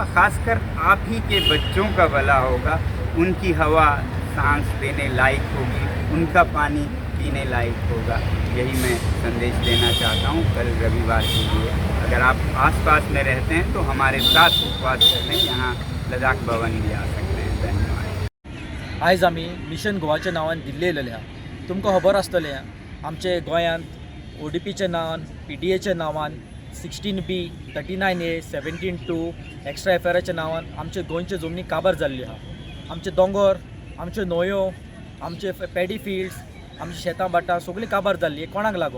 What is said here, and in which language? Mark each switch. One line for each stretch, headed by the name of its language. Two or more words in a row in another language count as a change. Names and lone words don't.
Hindi: खासकर आप ही के बच्चों का भला होगा। उनकी हवा सांस लेने लायक होगी, उनका पानी पीने लायक होगा। यही मैं संदेश देना चाहता हूँ कल रविवार के लिए। अगर आप आसपास में रहते हैं तो हमारे साथ उपवास करने यहाँ लद्दाख भवन भी आ सकते हैं। धन्यवाद।
Konkani: आयज आमी मिशन गोवाच्या नांवान दिल्ली येयलेले आहा। तुमकां खबर आसतलें आमचे गोंयांत ODPच्या नांवान, PDAच्या नांवान, 16B, 39A, 17(2) एक्स्ट्रा FRAच्या नांवान आमचे गोंयचे जमनी काबार जाल्ली आहा। आमचे दोंगर, आमच्यो न्हंयो, आमचे
English: paddy fields,
Konkani: आमची शेतां भाटां सगळीं काबार जाल्ली कोणाक लागून?